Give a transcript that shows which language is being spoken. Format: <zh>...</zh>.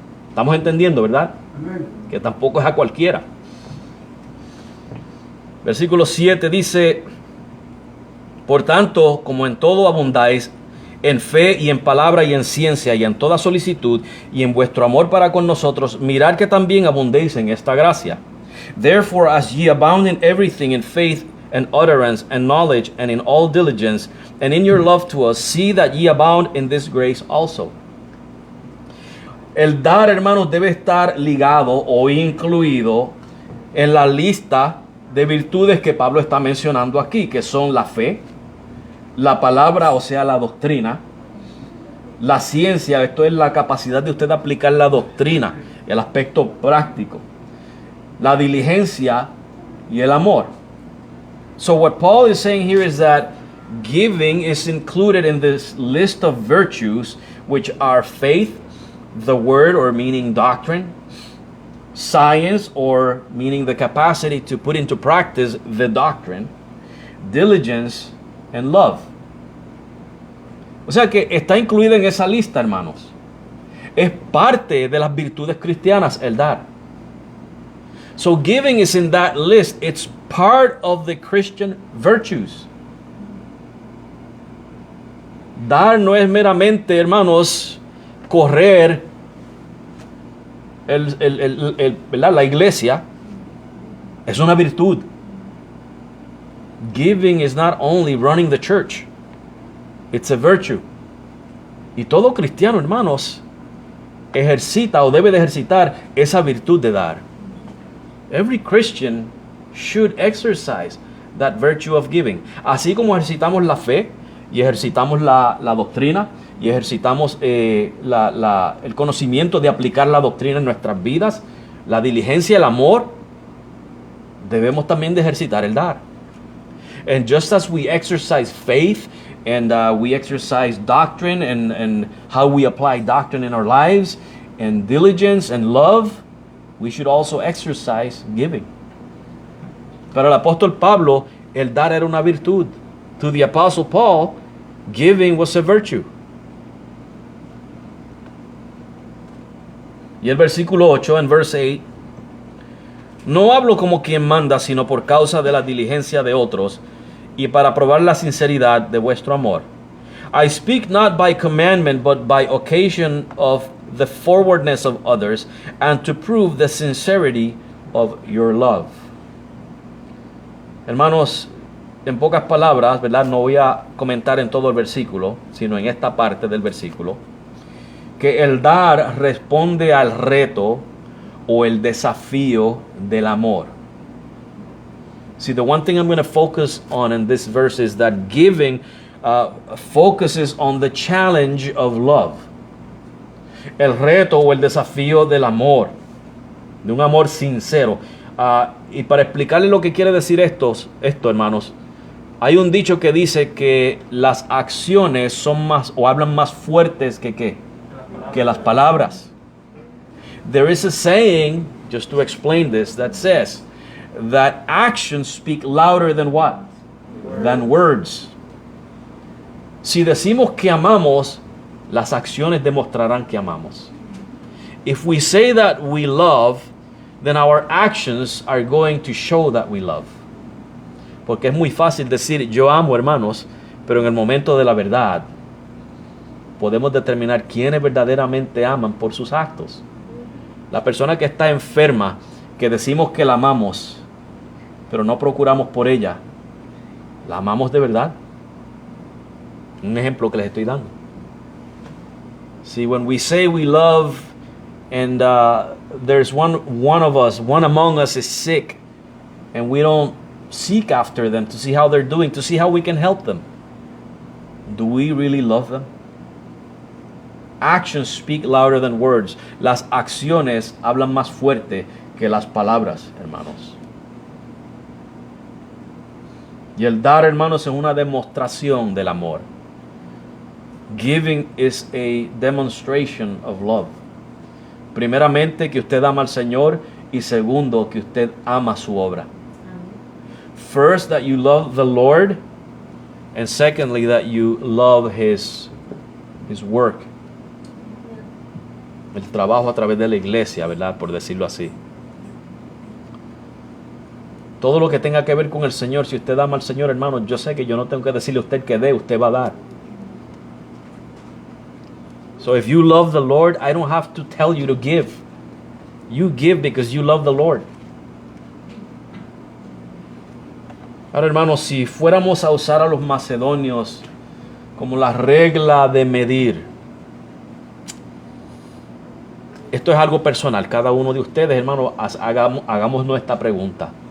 <es>Estamos entendiendo, ¿verdad? Amén. Que tampoco es a cualquiera. Versículo 7 dice: por tanto, como en todo abundáis, en fe y en palabra y en ciencia y en toda solicitud y en vuestro amor para con nosotros, mirad que también abundéis en esta gracia.</es> <en>Therefore, as ye abound in everything, in faith and utterance and knowledge and in all diligence, and in your love to us, see that ye abound in this grace also.</en> <es>El dar, hermanos, debe estar ligado o incluido en la lista de virtudes que Pablo está mencionando aquí, que son la fe, la palabra, o sea, la doctrina, la ciencia, esto es la capacidad de usted aplicar la doctrina, el aspecto práctico, la diligencia y el amor.</es> <en>So what Paul is saying here is that giving is included in this list of virtues, which are faith, the word, or meaning doctrine, science, or meaning the capacity to put into practice the doctrine, diligence, and love.</en> <es>O sea que está incluida en esa lista, hermanos. Es parte de las virtudes cristianas el dar.</es> <en>So giving is in that list. It's part of the Christian virtues.</en> <es>Dar no es meramente, hermanos, correr la iglesia. Es una virtud.</es> <en>Giving is not only running the church. It's a virtue.</en> <es>Y todo cristiano, hermanos, ejercita o debe de ejercitar esa virtud de dar.</es> <en>Every Christian should exercise that virtue of giving.</en> <es>Así como ejercitamos la fe y ejercitamos la doctrina y ejercitamos el conocimiento de aplicar la doctrina en nuestras vidas, la diligencia, el amor, debemos también de ejercitar el dar.</es> <en>And just as we exercise faith and we exercise doctrine and how we apply doctrine in our lives and diligence and love, we should also exercise giving.</en> <es>Para el apóstol Pablo, el dar era una virtud.</es> <en>To the apostle Paul, giving was a virtue.</en> <es>Y el versículo 8, en</es> <en>verse 8,</en> <es>No hablo como quien manda, sino por causa de la diligencia de otros y para probar la sinceridad de vuestro amor.</es> <en>I speak not by commandment, but by occasion of the forwardness of others, and to prove the sincerity of your love.</en> <es>Hermanos, en pocas palabras, ¿verdad? No voy a comentar en todo el versículo, sino en esta parte del versículo, que el dar responde al reto o el desafío del amor.</es> <en>See, the one thing I'm going to focus on in this verse is that giving focuses on the challenge of love.</en> <es>El reto o el desafío del amor, de un amor sincero. Y para explicarle lo que quiere decir esto, hermanos, hay un dicho que dice que las acciones son más o hablan más fuertes que las palabras.</es> <en>There is a saying, just to explain this, that says that actions speak louder than what? Than words.</en> <es>Si decimos que amamos, las acciones demostrarán que amamos.</es> <en>If we say that we love, then our actions are going to show that we love.</en> <es>Porque es muy fácil decir yo amo, hermanos, pero en el momento de la verdad podemos determinar quiénes verdaderamente aman por sus actos. La persona que está enferma, que decimos que la amamos, pero no procuramos por ella, ¿la amamos de verdad? Un ejemplo que les estoy dando.</es> <en>See, when we say we love and there's one among us is sick and we don't seek after them to see how they're doing, to see how we can help them, do we really love them? Actions speak louder than words.</en> <es>Las acciones hablan más fuerte que las palabras, hermanos. Y el dar, hermanos, es una demostración del amor.</es> <en>Giving is a demonstration of love.</en> <es>Primeramente, que usted ama al Señor, y segundo, que usted ama su obra.</es> <en>First, that you love the Lord, and secondly, that you love His work.</en> <es>El trabajo a través de la iglesia, ¿verdad? Por decirlo así. Todo lo que tenga que ver con el Señor, si usted ama al Señor, hermano, yo sé que yo no tengo que decirle a usted que dé, usted va a dar.</es> <en>So if you love the Lord, I don't have to tell you to give. You give because you love the Lord.</en> <es>Ahora, hermanos, si fuéramos a usar a los macedonios como la regla de medir, esto es algo personal. Cada uno de ustedes, hermanos, hagamos nuestra pregunta.</es>